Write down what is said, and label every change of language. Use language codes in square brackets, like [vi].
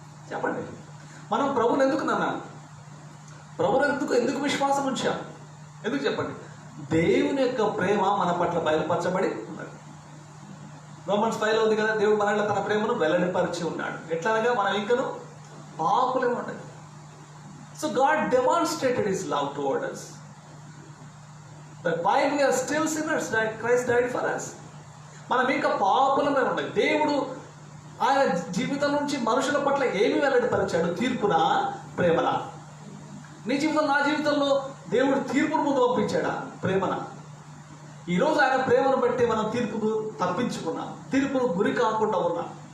[te] చెప్పండి. మనం ప్రభుని ఎందుకు నమ్మాం? ప్రభుని ఎందుకు విశ్వాసం ఉంచాం? ఎందుకు చెప్పండి? దేవుని యొక్క ప్రేమ మన పట్ల బయలుపరచబడి ఉన్నది. రోమన్స్ 5లో ఉంది కదా, దేవుడు మన తన ప్రేమను వెల్లడిపరిచి ఉన్నాడు. ఎట్లాగా మనం ఇంకను పాపులే ఉండదు. [en] So God demonstrated his love toward us. That while we are still sinners, Christ died for us. [te] మనం ఇంకా పాపులమే ఉండదు. దేవుడు ఆయన జీవితం నుంచి మనుషుల పట్ల ఏమి వెల్లడిపరిచాడు? తీర్పునా, ప్రేమనా? నీ జీవితంలో, నా జీవితంలో దేవుడు తీర్పును ముందు పంపించాడా, ప్రేమనా? ఈరోజు ఆయన ప్రేమను బట్టి మనం తీర్పుకు తప్పించుకున్నాం, తీర్పును గురి కాకుండా ఉన్నాం.